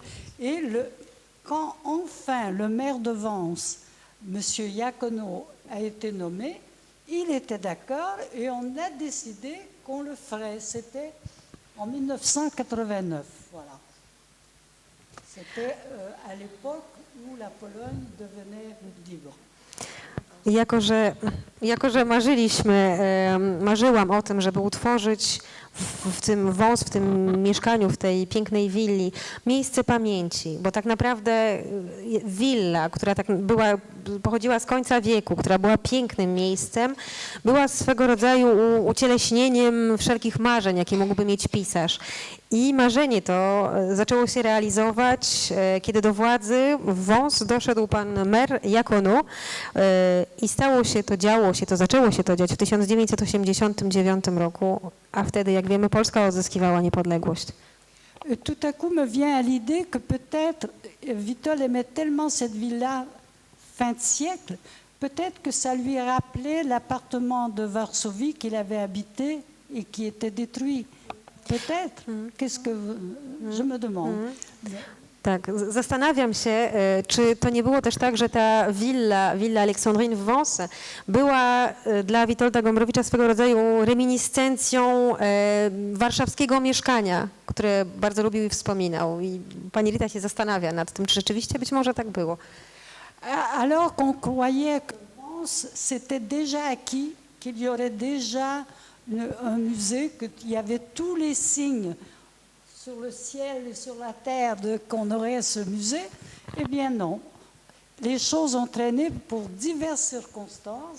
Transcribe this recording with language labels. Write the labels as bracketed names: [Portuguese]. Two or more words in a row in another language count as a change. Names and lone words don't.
[French] Et quand enfin le maire de Vence, Monsieur Iacono, a été nommé, il était d'accord et on a décidé qu'on le ferait. C'était en 1989, voilà. C'était à l'époque où la Pologne devenait libre. [Polish] Jako że marzyłam o tym, żeby utworzyć w tym mieszkaniu, w tej pięknej willi miejsce pamięci, bo tak naprawdę willa, która pochodziła z końca wieku, która była pięknym miejscem, była swego rodzaju ucieleśnieniem wszelkich marzeń, jakie mógłby mieć pisarz. I marzenie to zaczęło się realizować, kiedy do władzy w Wąs doszedł pan mer Iacono i zaczęło się to dziać w 1989 roku, a wtedy, jak wiemy, Polska odzyskiwała niepodległość. [French] Tout à coup me vient à l'idée que peut-être Witold aimait tellement cette villa fin de siècle, peut-être que ça lui rappelait l'appartement de Varsovie qu'il avait habité et qui était détruit. Peut-être. Qu'est-ce que je me demande. [Polish] Tak, zastanawiam się, czy to nie było też tak, że ta willa Aleksandrine w Vence była dla Witolda Gombrowicza swego rodzaju reminiscencją warszawskiego mieszkania, które bardzo lubił i wspominał. I pani Rita się zastanawia nad tym, czy rzeczywiście być może tak było. [French] Alors qu'on croyait que Vence c'était déjà acquis, qu'il y aurait déjà un musée, qu'il y avait tous les signes sur le ciel et sur la terre qu'on aurait ce musée, eh bien non. Les choses ont traîné pour diverses circonstances.